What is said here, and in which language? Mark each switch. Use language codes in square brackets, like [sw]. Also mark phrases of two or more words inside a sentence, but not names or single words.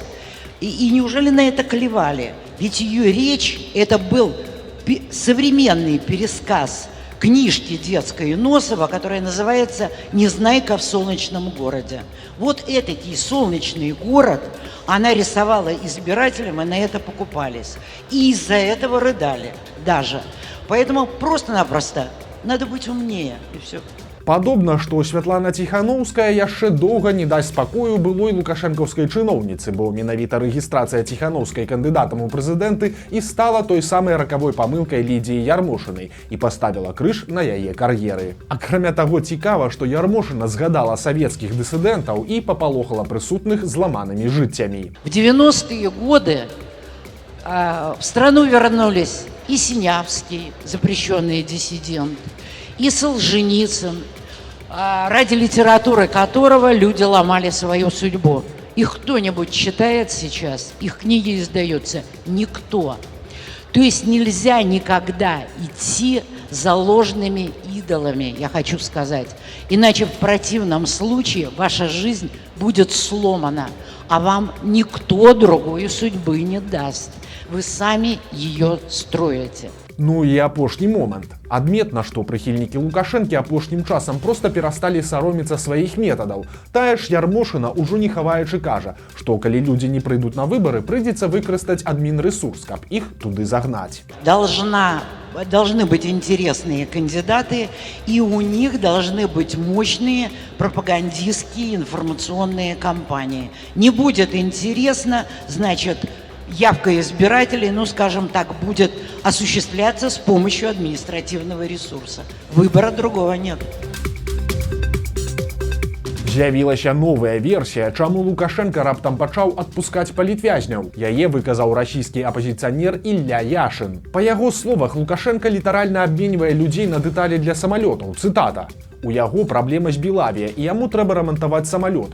[ru] И неужели на это клевали? Ведь ее речь – это был современный пересказ книжки детской Носова, которая называется «Незнайка в солнечном городе». Вот этот и солнечный город она рисовала избирателям, и на это покупались. И из-за этого рыдали даже. Поэтому просто-напросто надо быть умнее, и все. [be] Падобна, што Святлана Ціханаўская яшчэ доўга не дасць спакою былой лукашэнкаўскай чыноўніцы, бо менавіта рэгістрацыя Ціханаўскай кандыдатам у прэзідэнты і стала той самай ракавой памылкай Лідзіі Ярмошынай і паставіла крыж на яе кар'еры. Акрамя таго, цікава, што Ярмошына згадала савецкіх дысідэнтаў і папалохала прысутных зламанымі жыццямі. [ru] В 90-е годы в страну вернулись и Синявский, запрещенный диссидент, и Солженицын, ради литературы которого люди ломали свою судьбу. Их кто-нибудь читает сейчас? Их книги издаются? Никто. То есть нельзя никогда идти за ложными идолами, я хочу сказать. Иначе в противном случае ваша жизнь будет сломана, а вам никто другой судьбы не даст. Вы сами ее строите. [be] Ну і апошні момант. Адметна, што прыхільнікі Лукашэнкі апошнім часам проста перасталі сароміцца сваіх метадаў. Тая ж Ярмошына ўжо не хаваючы кажа, што калі людзі не прыйдуць на выбары, прыйдзецца выкарыстаць адмінрэсурс, каб іх туды загнаць. [ru] Должны быть интересные кандидаты, и у них должны быть мощные пропагандистские информационные кампании. Не будет интересно, значит, явка избирателей, ну, скажем так, будет осуществляться с помощью административного ресурса. Выбора другого нет. [be] З'явілася новая версія, чаму Лукашенко раптам пачаў адпускаць палітвязняў. Яе выказаў расійскі апазіцыянер Ілля Яшын. Па яго словах, Лукашенко літаральна абменьвае людзей на дэталі для самалётаў. Цытата. У яго праблема з Белавія, і яму трэба рамантаваць самалёт.